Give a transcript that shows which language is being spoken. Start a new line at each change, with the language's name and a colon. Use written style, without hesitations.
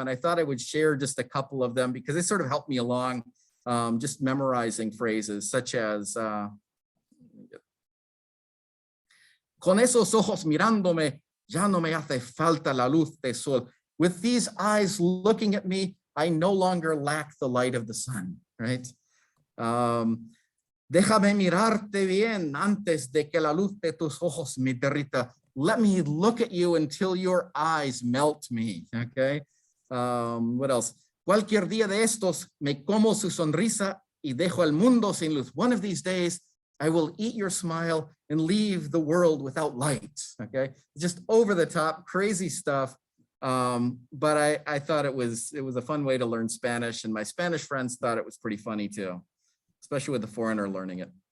English: And I thought I would share just a couple of them because they sort of helped me along just memorizing phrases such as,
Spanish: con esos ojos mirándome, ya no me hace falta la luz del sol.
English: With these eyes looking at me, I no longer lack the light of the sun, right?
Spanish: Déjame mirarte bien antes de que la luz de tus ojos me derrita.
English: Let me look at you until your eyes melt me, okay? What else?
Spanish: Cualquier día de estos me como su sonrisa y dejo el mundo sin luz.
English: One of these days, I will eat your smile and leave the world without light, okay? Just over the top, crazy stuff. But I thought it was a fun way to learn Spanish, and my Spanish friends thought it was pretty funny too, especially with the foreigner learning it.